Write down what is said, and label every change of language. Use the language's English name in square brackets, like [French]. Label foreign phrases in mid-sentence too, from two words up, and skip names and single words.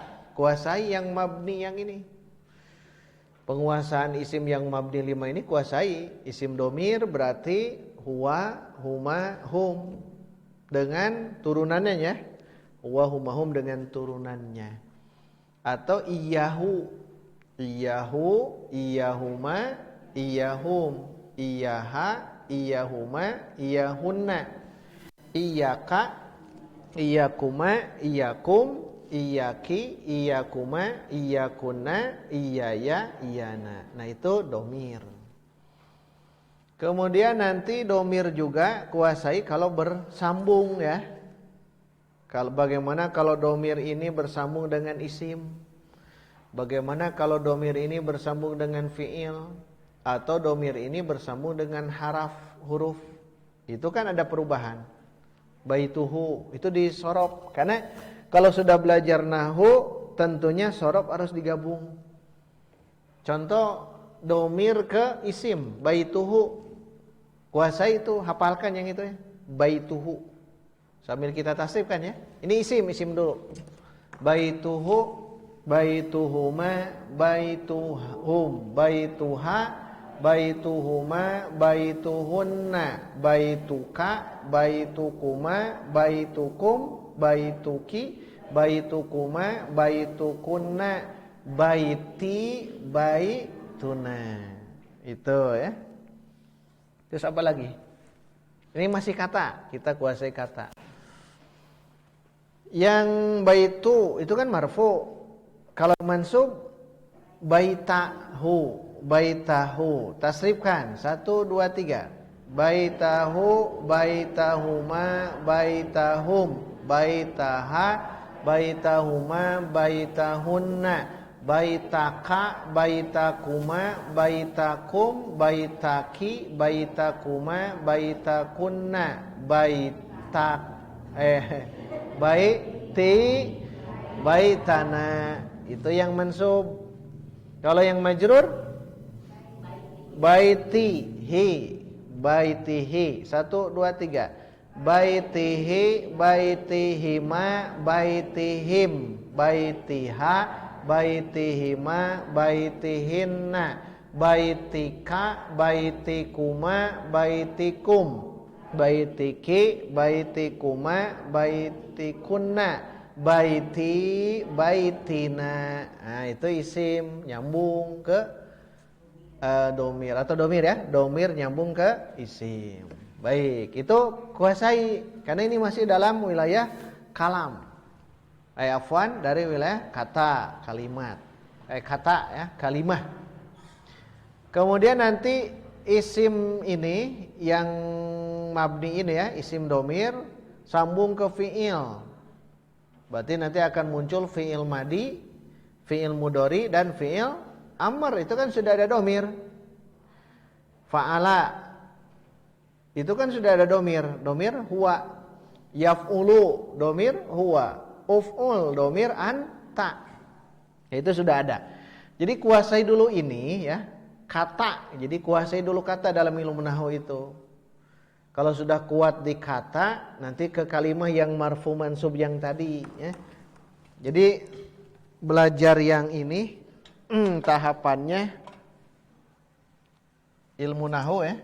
[Indonesian] Kuasai yang mabni yang ini. Penguasaan isim yang mabni 5 ini kuasai. Isim domir berarti [Arabic] هو، هما، هم [Indonesian] dengan turunannya ya. [Arabic] هو، هما، هم [Indonesian] dengan turunannya. [Arabic] أو إياه، إياه، إياهما، إياهم، إياها، إياهما، إياهن، إياك، إياكما، إياكم، إياكِ، إياكما، إياكن، إياي، إيانا. [Indonesian] Nah itu domir. Kemudian nanti domir juga kuasai kalau bersambung ya. Bagaimana kalau domir ini bersambung dengan isim? Bagaimana kalau domir ini bersambung dengan fi'il? Atau domir ini bersambung dengan huruf? Itu kan ada perubahan. Baituhu itu disorob. Karena kalau sudah belajar nahwu, tentunya sorob harus digabung. Contoh domir ke isim, baituhu. Kuasai itu, hafalkan yang itu ya. Baituhu. Sambil kita tasrifkan ya. Ini isim dulu. [Arabic] بيتُه، بيتُهما، بيتُهم، بيتُها، بيتُهما، بيتُهن، بيتُك، بيتُكما، بيتُكم، بيتُكِ، بيتُكما، بيتُكن، بيتي، بيتُنا. [Indonesian] Itu ya. Terus apa lagi? Ini masih kata, kita kuasai kata. Yang baitu itu kan marfu. Kalau mansub [Arabic] بيتَه، بيتَه. [Indonesian] Tasrifkan 1 2 3. [Arabic] بيتَه، بيتَهما، بيتَهم، بيتَها، بيتَهما، بيتَهن، بيتَك، بيتَكما، بيتَكم، بيتَكِ، بيتَكما، بيتَكن، بيتَك بيتي، بيتَنا. [Indonesian] Itu yang mansub. Kalau yang majrur [Arabic] بيتِه، بيتِه. [Indonesian] 1 2 3. [Arabic] Baitihi, بيتِهما، بيتِهم، بيتِها، بيتِهما، بيتِهن، بيتِك، بيتِكما، بيتِكم، بيتِكِ، بيتِكما، بيتِكن، بيتي، بيتِنا. [Indonesian] Nah, itu isim nyambung ke domir atau domir ya. Domir nyambung ke isim. Baik, itu kuasai karena ini masih dalam wilayah kalam. Afwan dari wilayah kata, kalimat. Kata ya, kalimah. Kemudian nanti isim ini yang mabni ini ya, isim domir sambung ke fi'il. Berarti nanti akan muncul [Arabic] فعل ماضٍ، فعل مضارع [Indonesian] dan [Arabic] فعل أمر. [Indonesian] Itu kan sudah ada domir. Fa'ala itu kan sudah ada domir. [Arabic] ضمير هو. يفعل ضمير هو. اُفعل ضمير أنت. [Indonesian] Itu sudah ada. Jadi kuasai dulu ini ya, kata. Jadi kuasai dulu kata dalam ilmu nahwu itu. Kalau sudah kuat di kata, nanti ke kalimah yang marfu mansub yang tadi ya. Jadi belajar yang ini tahapannya ilmu nahwu ya.